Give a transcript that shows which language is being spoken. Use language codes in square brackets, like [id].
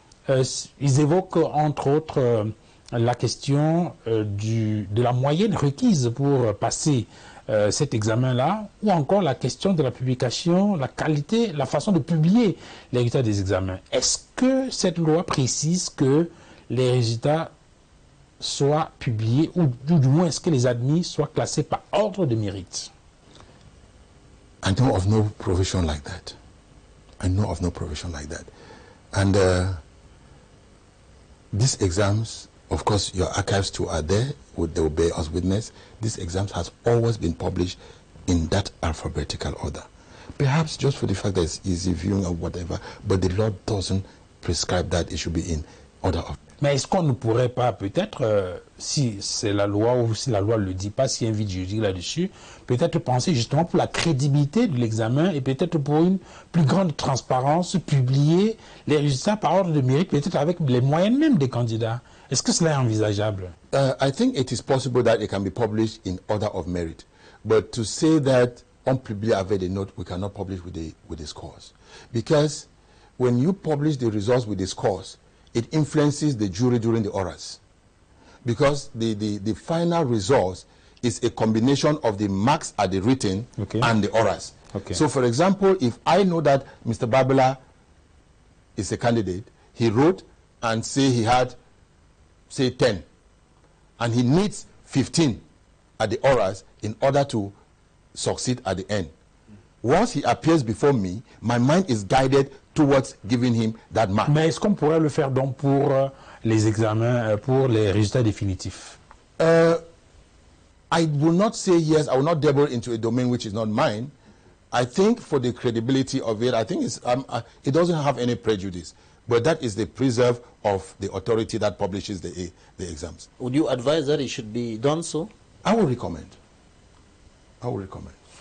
[fr] Ils évoquent entre autres la question de la moyenne requise pour passer cet examen-là, ou encore la question de la publication, la qualité, la façon de publier les résultats des examens. Est-ce que cette loi précise que les résultats soient publiés, ou du moins est-ce que les admis soient classés par ordre de mérite? [en] I know of no provision like that. I know of no provision like that. And these exams, of course, your archives too are there. They will bear us witness. These exams has always been published in that alphabetical order. Perhaps just for the fact that it's easy viewing or whatever, but the law doesn't prescribe that it should be in order of. [fr] Mais est-ce qu'on ne pourrait pas, peut-être, si c'est la loi ou si la loi ne le dit pas, si invite juridique là-dessus, peut-être penser justement pour la crédibilité de l'examen et peut-être pour une plus grande transparence, publier les résultats par ordre de mérite, peut-être avec les moyens même des candidats. Est-ce que cela est envisageable? [en] I think it is possible that it can be published in order of merit. But to say that [fr] on publié avec des notes, [en] we cannot publish with the scores. Because when you publish the results with the scores, it influences the jury during the orals. Because the final results is a combination of the marks at the written and the orals. Okay. So for example, if I know that Mr. Babila is a candidate, he wrote and say he had, say 10, and he needs 15 at the orals in order to succeed at the end. Once he appears before me, my mind is guided towards giving him that mark. [fr] Mais est-ce qu'on pourrait le faire donc pour les examens, pour les résultats définitifs? [en] I will not say yes. I will not dabble into a domain which is not mine. I think for the credibility of it, I think it doesn't have any prejudice. But that is the preserve of the authority that publishes the exams. Would you advise that it should be done so? I will recommend. I will recommend.